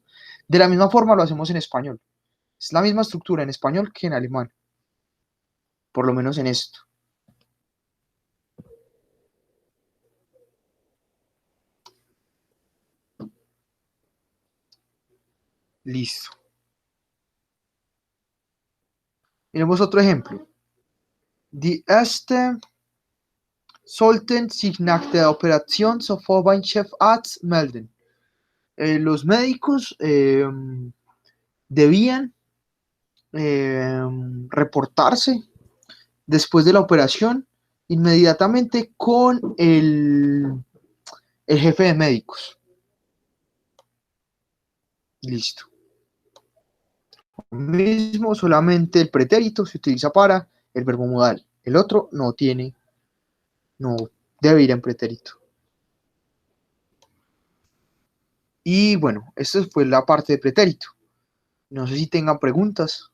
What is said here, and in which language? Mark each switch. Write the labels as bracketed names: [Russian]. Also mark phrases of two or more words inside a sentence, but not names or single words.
[Spanish] De la misma forma lo hacemos en español. Es la misma estructura en español que en alemán, por lo menos en esto. Listo. Miremos otro ejemplo. [German] Die Ärzte sollten sich nach der Operation sofort beim Chefarzt melden. [Spanish] Los médicos debían reportarse después de la operación inmediatamente con el jefe de médicos. Listo. Lo mismo, solamente el pretérito se utiliza para el verbo modal. El otro no debe ir en pretérito. Y bueno, esta fue la parte de pretérito. No sé si tengan preguntas.